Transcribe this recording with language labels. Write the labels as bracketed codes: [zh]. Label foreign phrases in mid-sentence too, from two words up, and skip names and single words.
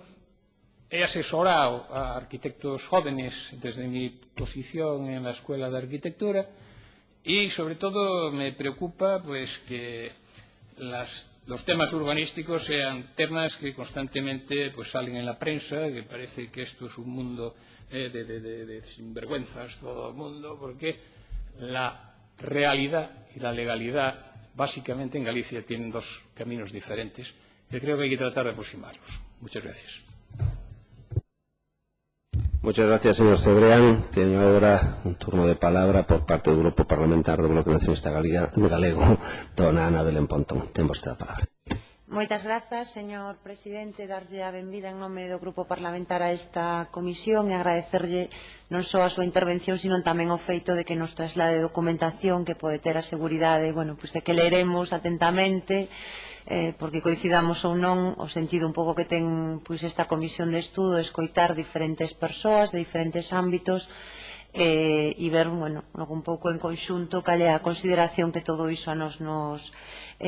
[es] He asesorado a arquitectos jóvenes desde mi posición en la Escuela de Arquitectura y, sobre todo, me preocupa pues que los temas urbanísticos sean temas que constantemente pues salen en la prensa, que parece que esto es un mundo de sinvergüenzas todo el mundo, porque la realidad y la legalidad básicamente en Galicia tienen dos caminos diferentes que creo que hay que tratar de aproximarlos. Muchas gracias. Muchas gracias, señor Cebrián. Tiene ahora un turno de palabra por parte do Grupo Parlamentario do Bloque Nacionalista Galego, dona Ana Belén Pontón. [gl] Ten vostede a palabra. Moitas grazas, señor presidente, darlle a benvida en nome do Grupo Parlamentar a esta comisión e agradecerlle non só a súa intervención, sino tamén o feito de que nos traslade documentación que pode ter a seguridade, bueno, pues de que leeremos atentamente, porque coincidamos ou non, o sentido un pouco que ten pues esta comisión de estudo, escoitar diferentes persoas de diferentes ámbitos e ver, bueno, un pouco en conxunto cal é a consideración que todo iso a nos merece, non?